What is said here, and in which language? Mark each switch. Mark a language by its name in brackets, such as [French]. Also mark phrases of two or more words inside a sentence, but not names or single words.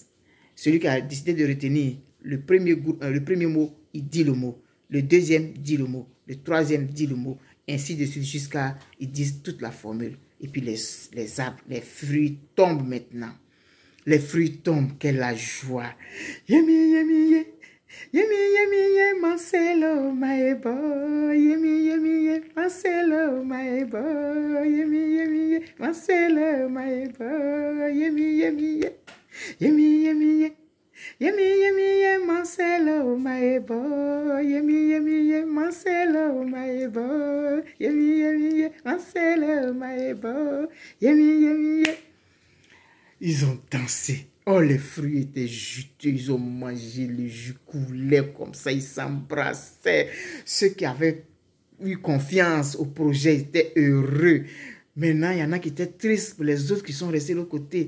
[French] Celui qui a décidé de retenir le premier mot, il dit le mot. Le deuxième dit le mot. Le troisième dit le mot. Ainsi de suite jusqu'à ils disent toute la formule. Et puis les arbres, les fruits tombent maintenant. Les fruits tombent, quelle la joie. Yemi, yemi, yemi. Yemi, yemi, yemi, Marcelo, maebo. Yemi, yemi, yemi, Marcelo, maebo. Yemi, yemi, yemi, Marcelo, maebo. Yemi, yemi, yemi. Yemi, yemi, yemi. Yemi, yemi, yemi, Marcelo, maebo. Yemi, yemi, yemi, Marcelo, maebo. Yemi, yemi, yemi, Marcelo, maebo. Yemi, yemi, yemi. Ils ont dansé. Oh, les fruits étaient juteux. Ils ont mangé, le jus coulait comme ça. Ils s'embrassaient. Ceux qui avaient eu confiance au projet étaient heureux. Maintenant, il y en a qui étaient tristes pour les autres qui sont restés de l'autre côté.